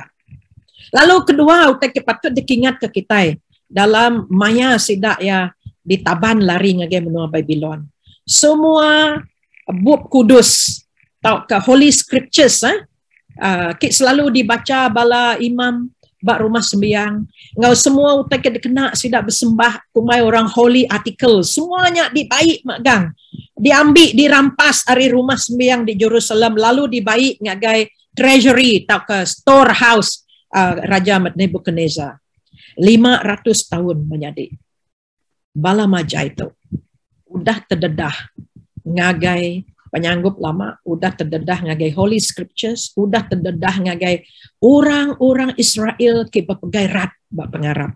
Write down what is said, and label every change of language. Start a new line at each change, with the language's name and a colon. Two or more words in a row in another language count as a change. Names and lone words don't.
Iban: Lalu kedua, utai patut dikingat ke kita dalam maya sidak ya ditaban lari ngagai menua Babylon. Semua bab kudus atau ke
English: Holy Scriptures
Iban: kit selalu dibaca bala imam bak rumah sembiang. Ngau semua utai ke dikena sidak bersembah kumai orang
English: holy article.
Iban: Semuanya dibaik magang. Diambil, dirampas dari rumah sembiang di Jerusalem, lalu dibaik ngagai treasury atau ke storehouse Raja Nebukadnezar. 500 tahun menjadi. Bala majai itu udah terdedah ngagai penyanggup lama, udah terdedah ngagai
English: Holy Scriptures,
Iban: udah terdedah ngagai orang-orang Israel ke berpegai rat bak pengarap.